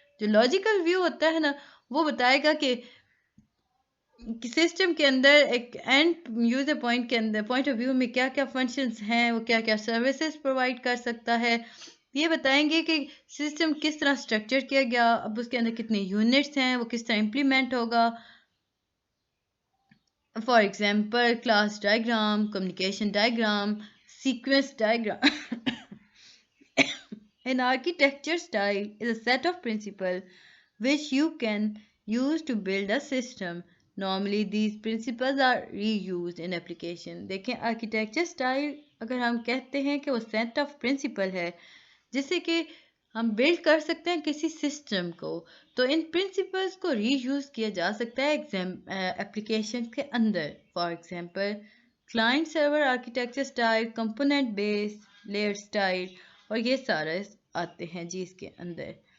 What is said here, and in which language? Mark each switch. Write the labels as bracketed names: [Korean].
[Hindi] जो logical view होता है ना वो बताएगा कि सिस्टम के अंदर एक एंड यूजर पॉइंट के अंदर पॉइंट ऑफ व्यू में क्या क्या फंक्शंस हैं, वो क्या क्या सर्विसेज प्रोवाइड कर सकता है, ये बताएंगे कि सिस्टम किस तरह स्ट्रक्चर किया गया, अब उसके अंदर कितने यूनिट्स हैं, वो किस तरह इम्प्लीमेंट होगा। For example class diagram, communication diagram, sequence diagram. [English] An architecture style is a set of principles which you can use to build a system. Normally these principles are reused in application. [Hindi] देखें architecture style अगर हम कहते हैं कि वो set of principal है जिससे कि हम बिल्ड कर सकते हैं किसी सिस्टम को, तो इन प्रिंसिपल्स को रीयूज किया जा सकता है एप्लीकेशन के अंदर। For example client server architecture style, component base, layer style, और ये सारे आते हैं जी इसके अंदर।